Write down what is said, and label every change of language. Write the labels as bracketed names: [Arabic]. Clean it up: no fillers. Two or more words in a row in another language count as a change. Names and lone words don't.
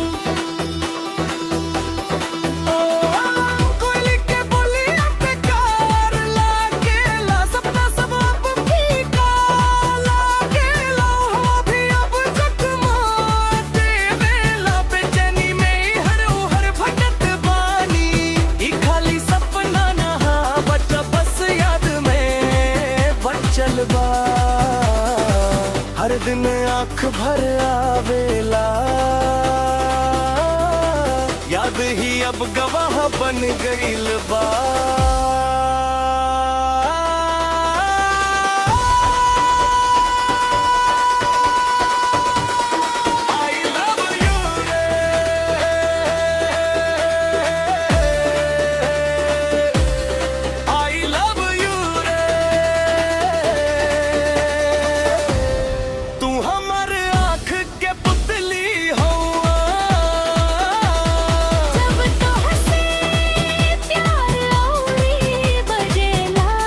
[Bhojpuri] कोयले के बोली अब बेकार लागेला सपना सब अब फीका लागेला हवा भी अब जख्मा देवेला बेचैनी में हर भटक बानी ई खाली सपना ना बचा बस याद में बचल बा हर दिन आँख भर आवेला याद ही अब गवाह बन गईल बा [English] I love you [Bhojpuri] रे [English] I love you [Bhojpuri] रे तू हमारे आँख के पुतली हवा जब तो हंसे प्यार हौरी बढ़ेला